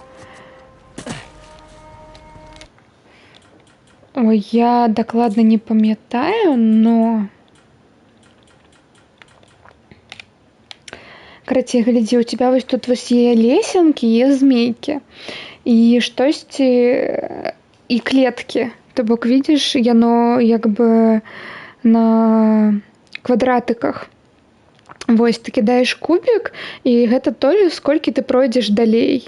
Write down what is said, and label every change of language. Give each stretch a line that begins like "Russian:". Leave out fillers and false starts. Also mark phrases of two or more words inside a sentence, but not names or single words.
Belarusian: Ой, я дакладна не памятаю, но... Карацей, глядзі, у тебя вось тут вось є лесенкі, є змейкі. І штосьці... І клеткі. То бок, видишь, яно як бы на квадратыках. Вось, ты кидаеш кубик, і гэта тое, сколькі ты пройдзеш далей.